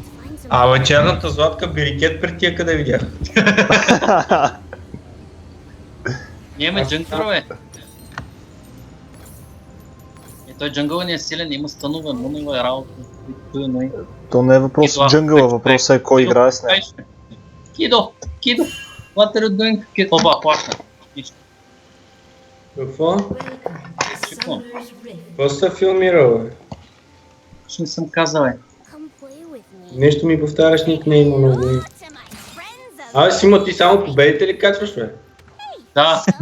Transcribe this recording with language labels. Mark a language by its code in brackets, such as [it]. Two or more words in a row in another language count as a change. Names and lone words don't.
[bg] Абе, черната златка бирикет пред тия къде видях. Ние имаме джънгъл, бе. Той джънгъл не е силен, има станове, много е работа. То не е въпрос от джънгъла, въпросът е кой играе с него. Кидо, [en] what are you doing? [bg] Кидо, оба, плаща. Какво? Чеквам. Какво се филмира, бе? Ще не съм казал, бе. Нещо ми повтаряш никнейма много. Абе, Симо, ти само победите ли качваш, бе? Да.